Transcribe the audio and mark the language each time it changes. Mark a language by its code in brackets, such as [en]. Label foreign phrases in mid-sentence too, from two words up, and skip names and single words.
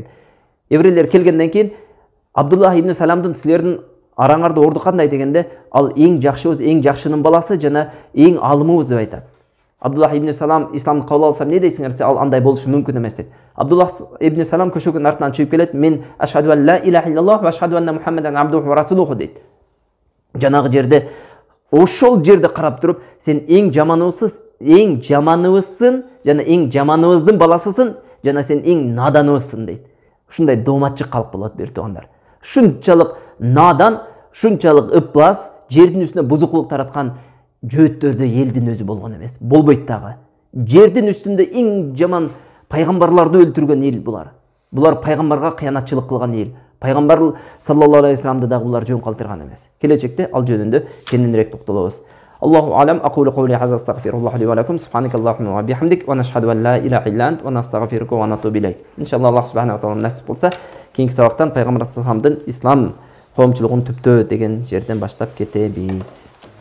[ky] Еврейлер келгенден кийин Абдуллах ибн Саламдын силердин араңарда орду кандай дегенде, ал эң жакшыбыз, эң жакшынын баласы жана эң алымыбыз деп айтат. Абдуллах ибн Салам исламды кабыл алсам не дейсиңер десе, ал андай болушу мүмкүн эмес дейт. Абдуллах ибн Салам көшөгүнүн артынан чыгып келет, мен [ar] أشهد أن لا إله إلا الله وأشهد أن محمدا عبده ورسوله [ky] дейт. Жанагы жерде, ошол жерде карап туруп, сен эң жаманыбызсың жана эң жаманыбыздын баласысың жана сен эң наданыбызсың дейт. Ушундай дооматчык калк болот бир туугандар. Шунчалык надан, шунчалык ыплас, жердин үстүнө бузукулук тараткан жөөттөрдө элдин өзү болгон эмес. Болбойт дагы. Жердин үстүндө эң жаман пайгамбарларды өлтүргөн эл булар. Булар пайгамбарга кыянатчылык кылган эл. Пайгамбар [ar] صلى الله عليه وسلم [ky] дагы булар жөн калтырган эмес. Келечекте ал жөнүндө кененирээк токтолобуз. [ar] الله أعلم، أقول قولي هذا أستغفر الله لي ولكم، سبحانك اللهم وبحمدك، ونشهد أن لا إله إلا أنت، ونستغفرك ونتوب إليك. [ky] Иншаллах Аллах [ar] سبحانه وتعالى [ky] насип болса, кийинки сабактан пайгамбар [ar] صلى الله عليه وسلم [ky] ислам коомчулугун түптөө деген жерден баштап кетебиз.